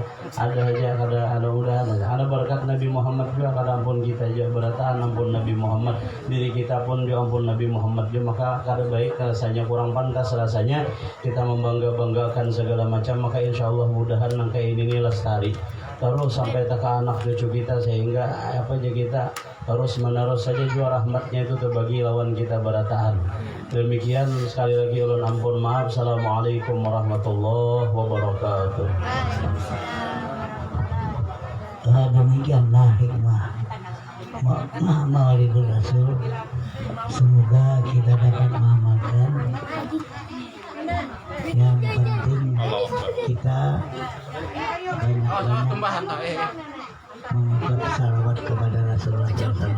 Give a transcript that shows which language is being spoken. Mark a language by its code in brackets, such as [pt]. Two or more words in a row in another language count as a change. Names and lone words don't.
[bjn] ada udahan ada berkat Nabi Muhammad juga kada ampun kita aja berataan ampun Nabi Muhammad diri kita pun diampun Nabi Muhammad juga maka kada baik rasanya kurang pantas rasanya kita membanggakan segala macam maka [ar] إن شاء الله [bjn] mudahan nangka ini lestari terus sampai ke anak cucu kita sehingga apa aja kita terus menerus saja juga rahmatnya itu terbagi lawan kita berataan. Demikian sekali lagi ulun ampun maaf. [ar] السلام عليكم ورحمة الله وبركاته. [id] Demikianlah hikmah Maulidul Rasul. Semoga kita dapat mengamalkan. Yang penting kita banyak-banyak mengucap salawat kepada Rasulullah SAW.